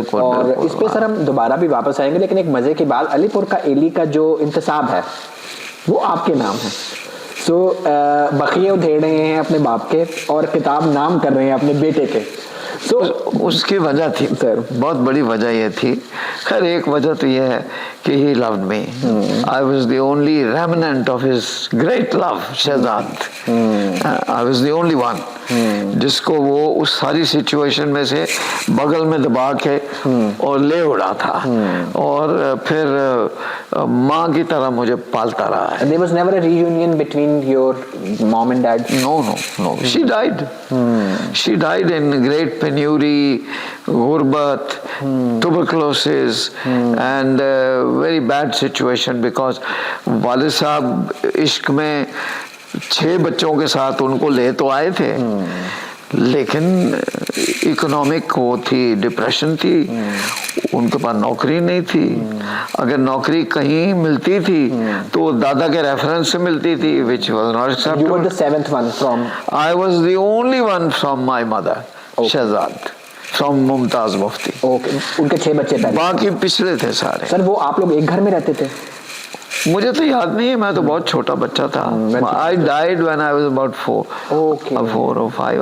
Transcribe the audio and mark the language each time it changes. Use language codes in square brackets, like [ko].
[ur] اور اس پہ سر ہم دوبارہ بھی واپس آئیں گے، لیکن ایک مزے کی بات، علی پور کا ایلی کا جو انتصاب ہے وہ آپ کے نام ہے. سو بقیے ادھیڑ رہے ہیں اپنے باپ کے اور کتاب نام کر رہے ہیں اپنے بیٹے کے. اس کی وجہ تھی سر، بہت بڑی وجہ یہ تھی. خیر ایک وجہ تو یہ ہے کہ [en] he loved me. I was the only remnant of his great love. [ur] Shahzad [en] I was the only one [ur] جس کو وہ اس ساری سچویشن میں سے بغل میں دبا کے اور لے اڑا تھا اور پھر ماں کی طرح مجھے پالتا رہا ہے. [en] There was never a reunion between your mom and dad? No. She died. She died in great penury, غربت, tuberculosis and very bad situation because [ur] والد صاحب عشق میں 6 بچوں کے ساتھ ان کو لے تو آئے تھے لیکن اکنامک وہ تھی، ڈپریشن تھی، ان کے پاس نوکری نہیں تھی. اگر نوکری کہیں ملتی تھی تو دادا کے ریفرنس سے ملتی تھی [en] which was not acceptable. You were the 7th one from? I was the only one from my mother, Shahzad, from Mumtaz Mufti. [ur] Okay. ان کے 6 بچے پہلے، باقی پچھلے تھے سارے. سر وہ آپ لوگ ایک گھر میں رہتے تھے؟ مجھے تو یاد نہیں ہے، میں تو بہت چھوٹا بچہ تھا. [en] I died when I was about 4 or 5.